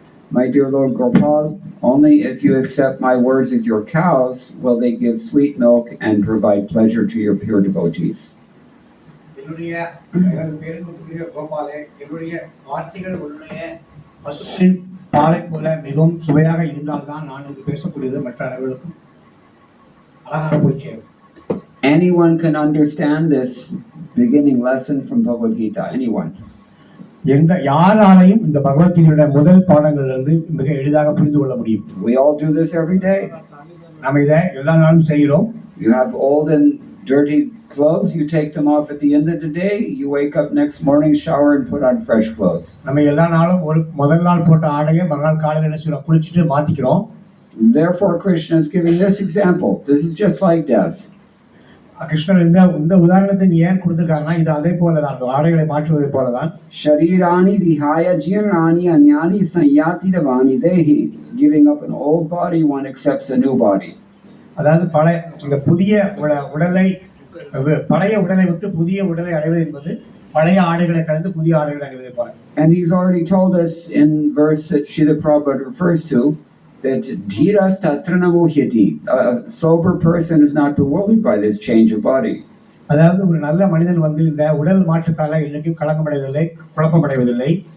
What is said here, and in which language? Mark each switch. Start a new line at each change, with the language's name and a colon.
English: My dear Lord Gopal, only if you accept my words as your cows will they give sweet milk and provide pleasure to your pure devotees.
Tamil: என்னுடைய பேருக்குரிய கோபாலே, என்னுடைய வார்த்தைகள் உன்னுடைய பசுவின் பாலை போல மிகவும் சுவையாக இருந்தால்தான் நான் இங்கு பேசக்கூடியது மற்ற அனைவருக்கும் அழகாக போய் சேரும்.
English: Anyone can understand this beginning lesson from Bhagavad Gita. Anyone.
Tamil: யாராலையும் இந்த பகவத்கீதையுடைய முதல் பாடங்களிலிருந்து மிக எளிதாக புரிந்து கொள்ள முடியும்.
English: We all do this every day.
Tamil: நாம் இதை எல்லா நாளும் செய்கிறோம்.
English: You have old and dirty clothes, you take them off at the end of the day, you wake up next morning, shower and put on fresh clothes.
Tamil: நம்ம எல்லா நாளும் ஒரு முதல் நாள் போட்ட ஆடையை மறுநாள் காலையில என்ன செய்றோம், குளிச்சிட்டு மாத்திக்கிறோம்.
English: Therefore Krishna is giving this example. This is just like death.
Tamil: கிருஷ்ணர் இந்த உதாரணத்தை ஏன் கொடுத்திருக்காருன்னா இது அதே போலதான், ஆடைகளை மாற்றுவதை போலதான்.
Sanskrit: Sharirani vihaya jirani anyani sanyati davani dehi.
English: Giving up an old body, one accepts a new body.
Tamil: அதாவது இந்த புதிய உடலை பழைய உடலை விட்டு புதிய உடலை அடைவது என்பது பழைய ஆடைகளை கலந்து புதிய ஆடைகளை அடைவதை போல.
English: And he's already told us in verse that Srila Prabhupada refers to that
Sanskrit: dhiras tatrana mohyati.
English: A sober person is not bewildered by this change of body.
Tamil: அதாவது ஒரு நல்ல மனிதன் இந்த உடல் மாற்றத்தால இன்னைக்கும் கலங்கமடைவதில்லை, குழப்பமடைவதில்லை.